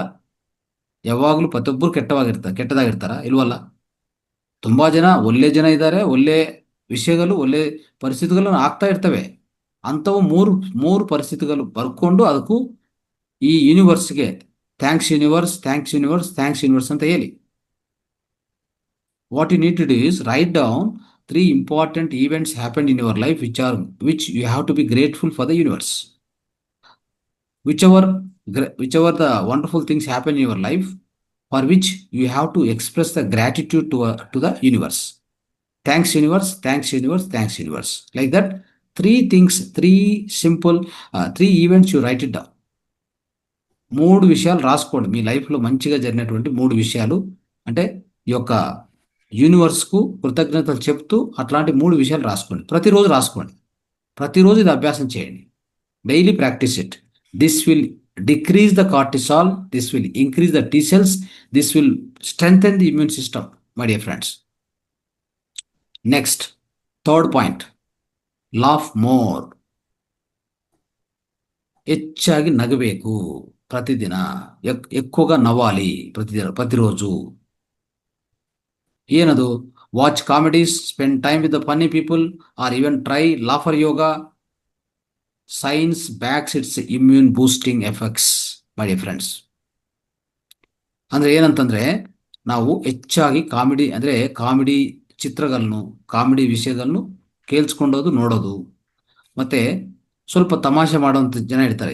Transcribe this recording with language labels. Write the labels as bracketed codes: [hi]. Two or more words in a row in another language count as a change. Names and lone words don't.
[kn] ಯಾವಾಗಲೂ ಪ್ರತಿಯೊಬ್ಬರು ಕೆಟ್ಟದಾಗಿರ್ತಾರ? ಇಲ್ವಲ್ಲ. ತುಂಬ ಒಳ್ಳೆ ಜನ ಇದ್ದಾರೆ, ಒಳ್ಳೆ ವಿಷಯಗಳು, ಒಳ್ಳೆ ಪರಿಸ್ಥಿತಿಗಳು ಆಗ್ತಾ ಇರ್ತವೆ. ಅಂಥವು ಮೂರು ಪರಿಸ್ಥಿತಿಗಳು ಬರ್ಕೊಂಡು ಅದಕ್ಕೂ ಈ ಯೂನಿವರ್ಸ್ಗೆ [en] thanks universe, thanks universe, thanks universe [kn] ಅಂತ ಹೇಳಿ. [en] what you need to do is write down 3 important events happened in your life which you have to be grateful for the universe. Whichever the wonderful things happen in your life, for which you have to express the gratitude to the universe. Thanks universe, thanks universe, thanks universe. Like that, 3 things, 3 simple 3 events you write it down. [te] 3 విషయాలు రాసుకోండి. మీ లైఫ్లో మంచిగా జరిగినటువంటి 3 విషయాలు, అంటే ఈ యొక్క యూనివర్స్కు కృతజ్ఞతలు చెప్తూ అట్లాంటి 3 విషయాలు రాసుకోండి. ప్రతిరోజు రాసుకోండి. ప్రతిరోజు ఇది అభ్యాసం చేయండి. [en] daily practice it. this will decrease the cortisol, this will increase the T cells, this will strengthen the immune system, my dear friends. next, third point, laugh more. [kn] ಹೆಚ್ಚಾಗಿ ನಗಬೇಕು. [te] ಪ್ರತಿದಿನ ఎక్కువగా నవ్వాలి. ప్రతిరోజు. [kn] ಏನದು? [en] watch comedies, spend time with the funny people, or even try laughter yoga. science backs its immune boosting effects, my dear friends. [kn] ಅಂದರೆ ಏನಂತಂದರೆ, ನಾವು ಹೆಚ್ಚಾಗಿ ಕಾಮಿಡಿ ಚಿತ್ರಗಳನ್ನು, ಕಾಮಿಡಿ ವಿಷಯಗಳನ್ನು ಕೇಳಿಸ್ಕೊಂಡೋದು, ನೋಡೋದು, ಮತ್ತು ಸ್ವಲ್ಪ ತಮಾಷೆ ಮಾಡುವಂಥ ಜನ ಇರ್ತಾರೆ.